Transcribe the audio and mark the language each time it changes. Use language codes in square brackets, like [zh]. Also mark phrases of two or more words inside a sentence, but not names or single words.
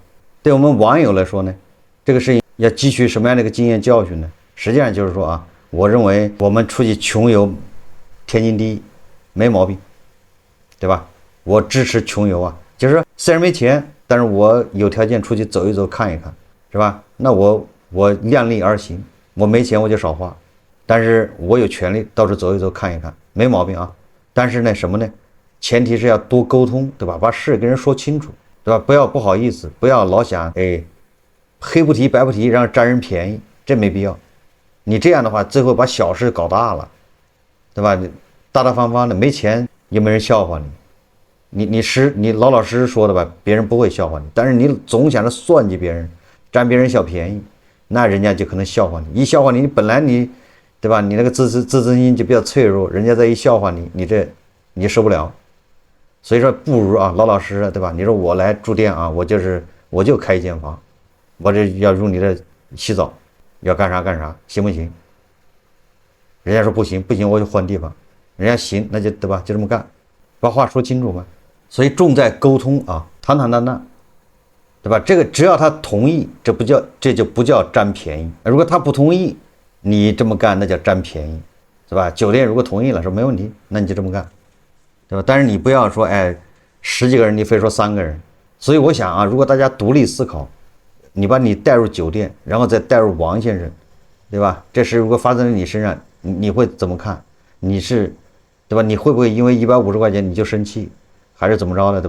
[zh] 對我們網友來說呢，這個事情要汲取什麼樣的一個經驗教訓呢？實際上就是說啊，我認為我們出去窮遊，天經地義，沒毛病，對吧？我支持窮遊啊，就是說雖然沒錢，但是我有條件出去走一走，看一看，是吧？那我量力而行，我沒錢我就少花，但是我有權利到處走一走，看一看，沒毛病啊。但是呢，什麼呢？前提是要多溝通，對吧？把事跟人說清楚，對吧？不要不好意思，不要老想黑不提白不提，讓占人便宜，這沒必要。你這樣的話，最後把小事搞大了，對吧？大大方方的，沒錢也沒人笑話你。你老老實實說的吧，別人不會笑話你。但是你總想着算計別人，占別人小便宜，那人家就可能笑話你。一笑話你，本來你，對吧？你那個自尊心就比較脆弱，人家再一笑話你，你受不了。所以說，不如啊，老老實實，對吧？你說我來住店啊，我就開一間房，我這要用你的洗澡，要幹啥幹啥，行不行？人家說不行，我就換地方。人家行，那就對吧？就這麼幹，把話說清楚嘛。所以重在溝通啊，坦坦蕩蕩，對吧？這個只要他同意，這就不叫占便宜。如果他不同意，你這麼幹那叫占便宜，是吧？酒店如果同意了，說沒問題，那你就這麼幹，對吧？但是你不要說10幾個人你非說3個人。所以我想啊，如果大家獨立思考，你把你帶入酒店，然後再帶入王先生，對吧？這事如果發生在你身上，你會怎麼看？你是，對吧？你會不會因為150塊錢你就生氣，還是怎麼着的，對吧？